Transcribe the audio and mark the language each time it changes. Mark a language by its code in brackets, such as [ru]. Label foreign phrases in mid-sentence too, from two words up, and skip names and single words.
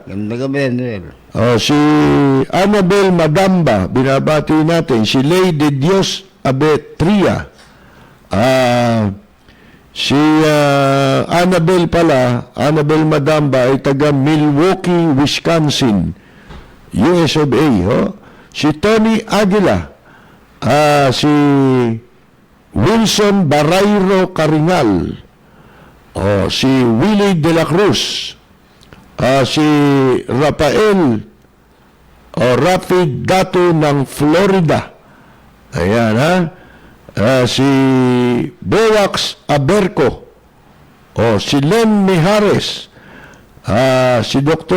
[tl] Ganda ka, Manuel. Si Annabel Madamba, binabati natin. Si Lady Dios Abetria. Si Annabel Madamba ay taga Milwaukee, Wisconsin, US of A. Si Tony Aguila, si Wilson Barayro Caringal, si Willie de la Cruz, si Rafael Rafi Dato ng Florida. Ayan si Bowax Aberco, si Len Mijares, si Dr.